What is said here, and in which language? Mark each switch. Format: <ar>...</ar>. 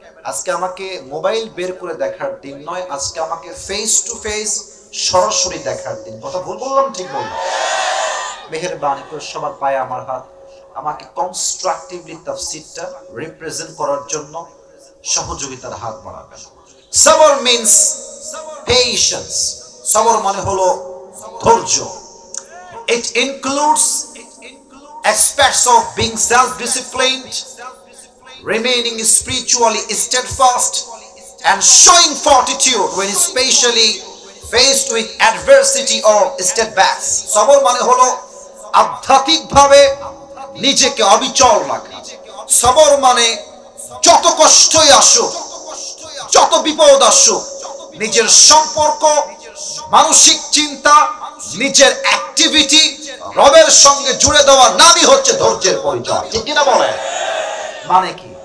<bn>আজকে আমাকে মোবাইল বের করে দেখার দিন নয়, আজকে আমাকে ফেস টু ফেস সরাসরি দেখার দিন। কথা ভুল বললাম? ঠিক বললাম? মেহেরবানি করে সবার পায়ে আমার হাত, আমাকে কনস্ট্রাকটিভলি তাফসীরটা রিপ্রেজেন্ট করার জন্য সহযোগিতার হাত বাড়াবেন। সবর</bn> <en>Means patience.</en> <bn>সবর মানে হলো ধৈর্য।</bn> <en>It includes aspects of being self-disciplined, remaining spiritually steadfast, and showing fortitude when especially faced with adversity or setbacks.</en> <bn>সবর মানে হলো আধ্যাত্মিকভাবে নিজেকে অবিচল রাখা। সবর মানে যত কষ্টই আসুক, যত বিপদ আসুক, নিজের সম্পর্ক, মানসিক চিন্তা, নিজের অ্যাক্টিভিটি রবের সঙ্গে জুড়ে দেওয়া নামই হচ্ছে ধৈর্যের পরিচয়। ঠিক কিনা বলেন? মানে কি?</bn>